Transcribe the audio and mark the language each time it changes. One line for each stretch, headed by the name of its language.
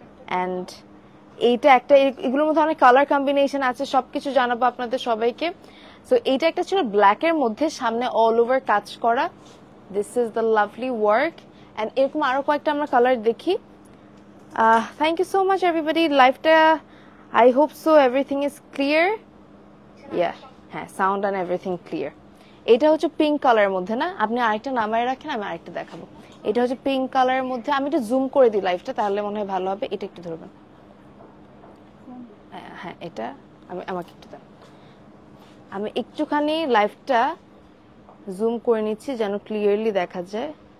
Bangla: And এইটা একটা, এগুলোর মধ্যে অনেক কালার কম্বিনেশন আছে, সবকিছু জানাবো আপনাদের সবাইকে। সো এইটা একটা ছিল ব্ল্যাক এর মধ্যে, সামনে অল ওভার কাজ করা।
English: This is the lovely work.
Bangla: And এরকম আরো কয়েকটা আমরা কালার দেখি।
English: Thank you so much everybody. লাইভটা I hope so everything is clear.
Bangla: Yeah, হ্যাঁ,
English: Sound and everything clear.
Bangla: এটা হচ্ছে পিঙ্ক কালারের মধ্যে না, আপনি আরেকটা নামায় রাখেন, আমি আরেকটা দেখাবো। এটা হচ্ছে পিঙ্ক কালারের মধ্যে। আমি একটু জুম করে দিই লাইভটা, তাহলে মনে হয় ভালো হবে। এটা একটু ধরবেন। হ্যাঁ, এটা আমাকে একটু দেন। আমি একটুখানি লাইভটা জুম করে নিচ্ছি যেন ক্লিয়ারলি দেখা যায়।